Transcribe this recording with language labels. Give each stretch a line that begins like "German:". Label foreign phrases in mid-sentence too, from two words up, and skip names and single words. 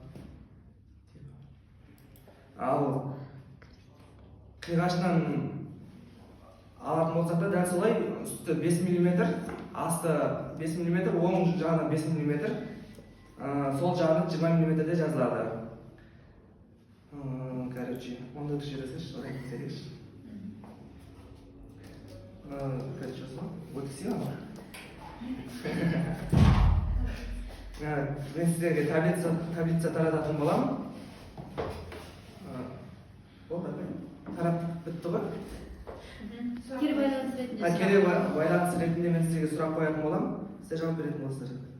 Kazakh: Ал қиғашынан алатын болсақ та дәл солай, үсті 5 мм, асты 5 мм, оң жағына 5 мм, сол жағына 20 мм де жазылады. Короче, онда түшіресіз, одан кетерекші. Короче,
Russian: вот и все.
Kazakh: Мен сіздерге таблица тарататын боламын. Тарап бітті ғой? Кері байланыс ретінде. Кері байланыс ретінде мен сіздерге сұрақ қоятын боламын. Сіздер жауап беретін болсыздар.